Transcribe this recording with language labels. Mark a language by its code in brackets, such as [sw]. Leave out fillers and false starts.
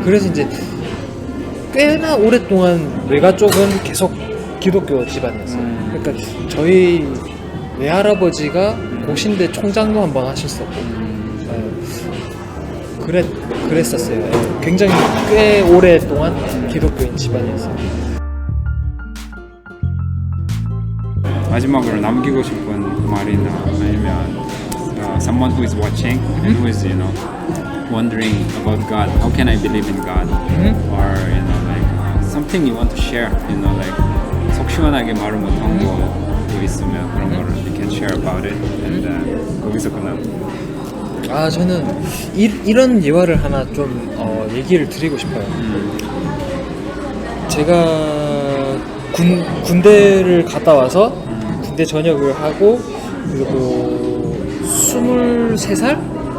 [ko] 그래서 이제 꽤나 오랫동안 외가 쪽은 계속 기독교 집안이었어요. 그러니까 저희 외할아버지가 고신대 총장도 한번 하셨었고 그랬었어요. 굉장히 꽤 오랫동안 기독교인 집안이었어요. 마지막으로 남기고 싶은 말이나 아니면 [en] someone who is watching and who is wondering about God, how can I believe in God, or like something you want to share, like [ko] 속 시원하게 말을 못한 거도 있으면 그런 거를 [en] you can share about it, and [ko] 거기서 그냥 저는 이런 예화를 하나 좀 얘기를 드리고 싶어요. 제가 군대를 갔다 와서 군대 전역을 하고 그리고 23살?